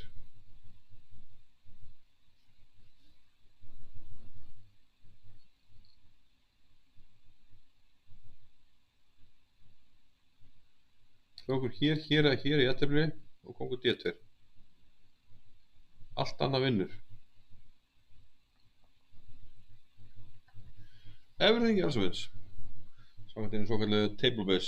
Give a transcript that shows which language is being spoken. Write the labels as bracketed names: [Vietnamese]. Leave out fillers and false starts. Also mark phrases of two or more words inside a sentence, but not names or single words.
[Icelandic] Krókur hér eða hér í jafntefli og kóngur D2. Allt annað vinnur. [English] Everything else wins. [Icelandic] Samkvæmt einu svokallegu [English] table base.